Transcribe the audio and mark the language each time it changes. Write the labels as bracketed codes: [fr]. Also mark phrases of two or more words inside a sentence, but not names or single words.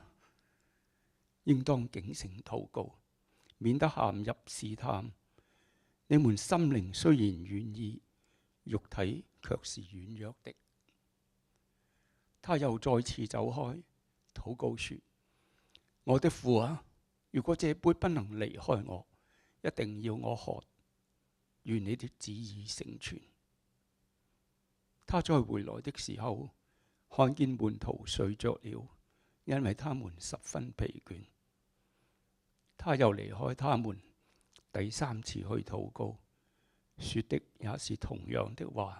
[zh] 應當警醒禱告，免得陷入試探。你們心靈雖然願意，肉體卻是軟弱的。他又再次走開，禱告說：我的父啊，如果這杯不能離開我，一定要我喝，願你的旨意成全。他再回來的時候，看見門徒睡着了，因為他們十分疲倦。他又離開他們，第3次去禱告，說的也是同樣的話。